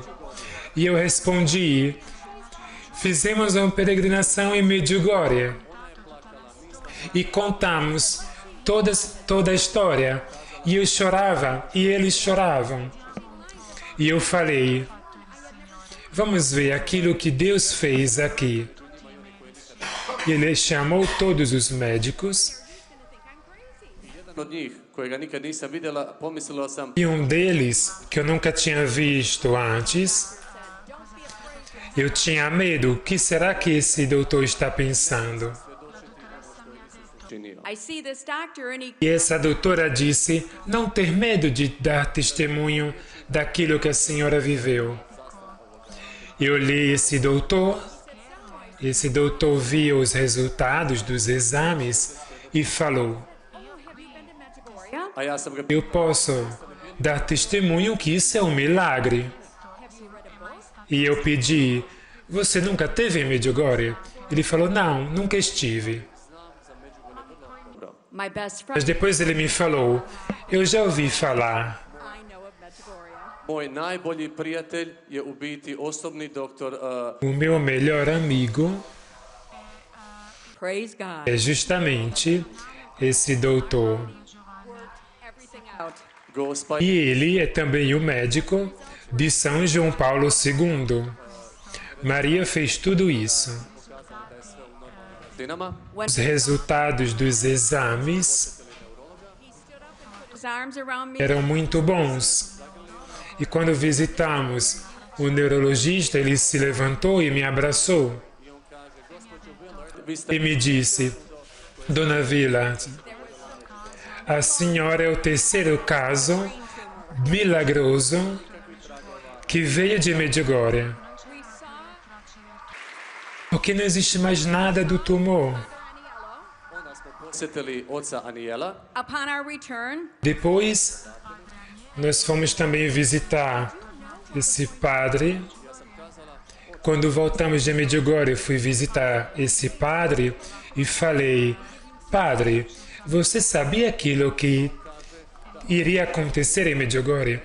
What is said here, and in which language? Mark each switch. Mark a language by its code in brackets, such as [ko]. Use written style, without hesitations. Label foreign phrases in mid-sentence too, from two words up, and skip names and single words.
[pt] E eu respondi: fizemos uma peregrinação em Medjugorje e contamos toda a história. E eu chorava, e eles choravam. E eu falei, vamos ver aquilo que Deus fez aqui. Ele chamou todos os médicos. [hr] Jedan od njih, kojega nikad nisam vidjela, pomislila sam, [pt] E um deles, que eu nunca tinha visto antes, eu tinha medo. O que será que esse doutor está pensando? činio. [en] I see this doctor and he [pt] E essa doutora disse, não ter medo de dar testemunho daquilo que a senhora viveu. Eu olhei esse doutor viu os resultados dos exames e falou, [hr] A ja sam ga [pt] eu posso dar testemunho que isso é um milagre. E eu pedi, você nunca teve em Medjugorje? Ele falou, não, nunca estive. [en] my best [pt] Mas friend depois ele me falou, eu já ouvi falar. [en] I know of Medjugorje. [hr] Moj najbolji prijatelj je u biti osobni doktor [pt] O meu melhor amigo [en] Praise God. [pt] é justamente esse doutor. [en] Everything out. [pt] Gospa E ele é também o médico de São João Paulo II. Maria fez tudo isso. dinama. Os resultados dos exames [en] His arms around me. [pt] eram muito bons. E quando visitamos o neurologista, ele se levantou e me abraçou [hr] Vi ste [pt] e me disse, Dona Vila, a senhora é o terceiro caso milagroso que veio de Medjugorje. [en] We saw [pt] Porque não existe mais nada do tumor. [hr] posjetili oca Anijela. [en] upon our return, [pt] Depois, nós fomos também visitar esse padre. Quando voltamos de Medjugorje, eu fui visitar esse padre e falei, padre, você sabia aquilo que iria acontecer em Medjugorje?